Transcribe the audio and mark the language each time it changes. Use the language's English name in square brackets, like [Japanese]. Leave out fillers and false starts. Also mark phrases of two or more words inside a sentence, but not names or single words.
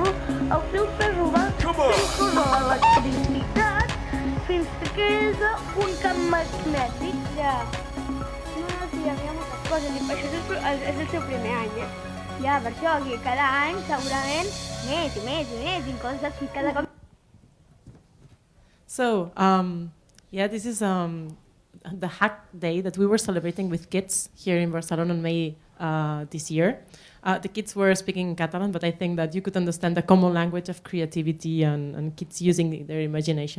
[Catalan] El fil ferro va circular l'electricitat fins que queda un camp magnètic. Ja. No, sí, hi havia moltes coses, i això és el seu primer any, eh? Ja, per això, que cada any, segurament, més i més i més, i coses cada cop. [English] So, yeah, this is the Hack Day that we were celebrating with kids here in Barcelona in May this year. The kids were speaking in Catalan, but I think that you could understand the common language of creativity and kids using their imagination.